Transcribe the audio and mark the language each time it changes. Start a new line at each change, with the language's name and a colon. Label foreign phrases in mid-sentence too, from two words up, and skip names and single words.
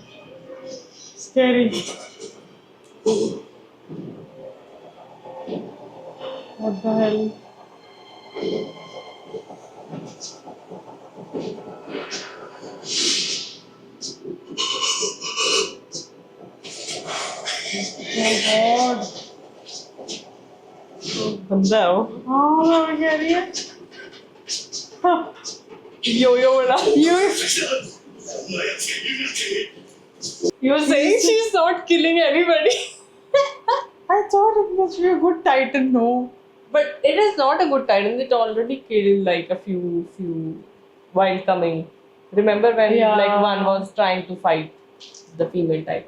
English: Scary. What the hell? Oh god.
Hindi: बंदा है वो हाँ मैं कह रही है यो यो वाला
English: you
Japanese: こんな奴がいるなんて。
English: you were saying she's not killing anybody I thought it must be a good titan, no. but it is not a good titan. It already killed like a few while coming. Remember when Yeah. like one was trying to fight the female titan?